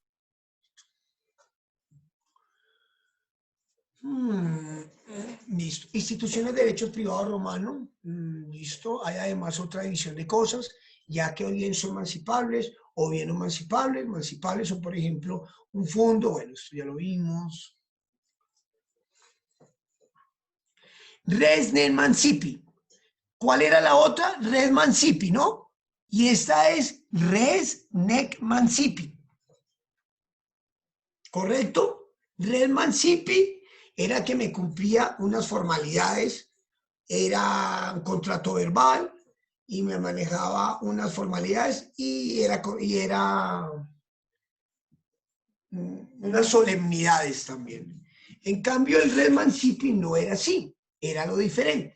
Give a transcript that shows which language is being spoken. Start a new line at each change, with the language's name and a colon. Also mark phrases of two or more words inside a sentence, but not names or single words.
Spanish: Listo. Instituciones de derechos privados romanos. Listo. Hay además otra división de cosas, ya que o bien son emancipables o bien no emancipables. Emancipables son, por ejemplo, un fondo. Bueno, esto ya lo vimos.
Latin: Res nec mancipi.
Spanish: ¿Cuál era la otra?
Latin: Res mancipi,
Spanish: ¿no? Y esta es
Latin: res nec mancipi.
Spanish: ¿Correcto?
Latin: Res mancipi
Spanish: era que me cumplía unas formalidades, era un contrato verbal y me manejaba unas formalidades y era unas solemnidades también. En cambio, el
Latin: res mancipi
Spanish: no era así, era lo diferente.